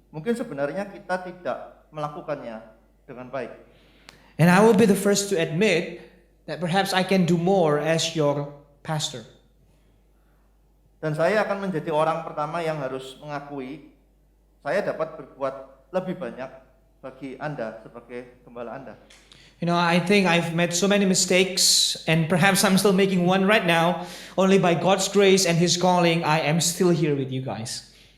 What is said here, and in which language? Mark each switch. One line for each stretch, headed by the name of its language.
Indonesian: Mungkin sebenarnya kita tidak melakukannya dengan baik.
English: And I will be the first to admit that perhaps I can do more as your pastor.
Indonesian: Dan saya akan menjadi orang pertama yang harus mengakui saya dapat berbuat lebih banyak bagi Anda sebagai gembala Anda.
English: I think I've made so many mistakes, and perhaps I'm still making one right now. Only by God's grace and His calling, I am still here with you guys.